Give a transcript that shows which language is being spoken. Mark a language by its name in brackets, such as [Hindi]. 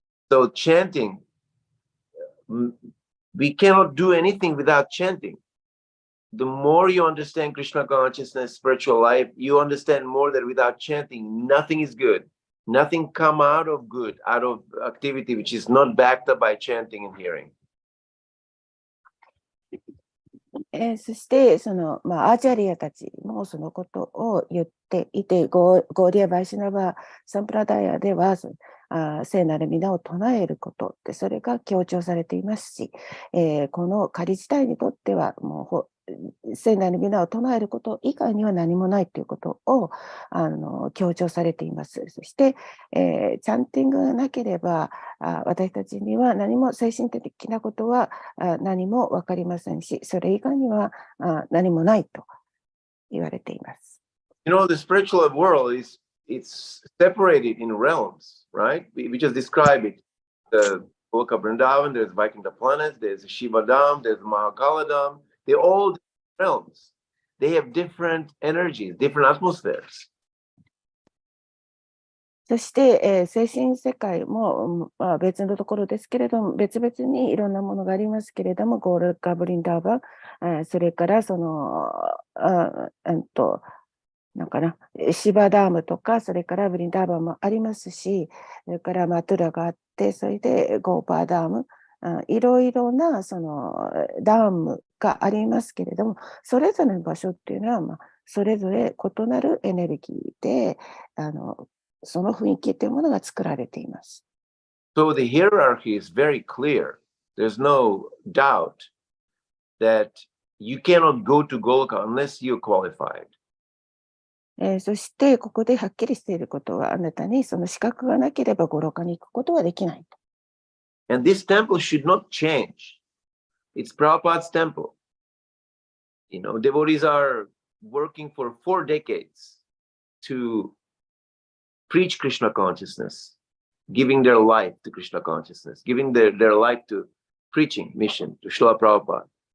[English] So chanting, we cannot do anything without chanting. The more you understand Krishna consciousness, spiritual life, you understand more that without chanting, nothing is good. Nothing come out of good, out of activity which is not backed up by chanting and hearing. [Japanese] そして、アーチャリアたちもそのことを言っていて、ゴーリア・バイシナバ・サンプラダヤでは、聖なる皆を唱えることって、それが強調されていますし、この仮自体にとっては、もう聖なる皆を唱えること以外には何もないということを強調されています。そして、チャンティングがなければ、私たちには何も精神的なことは何も分かりませんし、それ以外には何もないと言われています。 [English] You know, the spiritual world it's separated in realms, right? We just describe it. The Book of Vrindavan, there's Vaikuntha planets, there's Shiva Dham, there's Mahakala Dham. They're all different realms. They have different energies, different atmospheres. [Japanese] そして、精神世界も、別のところですけれども、別々にいろんなものがありますけれども、ゴールカ・ブリンダーバン、それからシバダームとか、それからブリンダーバンもありますし、それからマトゥラがあって、それでゴーパーダーム、いろいろなダームがありますけれども、それぞれの場所っていうのは、それぞれ異なるエネルギーで、その雰囲気というものが作られています。 [English] So the hierarchy is very clear. There's no doubt that you cannot go to Goloka unless you're qualified. [Japanese] そして、ここではっきりしていることは、あなたにその資格がなければゴロカに行くことはできない。 [English] And this temple should not change. It's Prabhupada's temple. You know, devotees are working for 4 decades to preach Krishna consciousness, giving their life to Krishna consciousness, giving their life to preaching mission to Srila Prabhupada.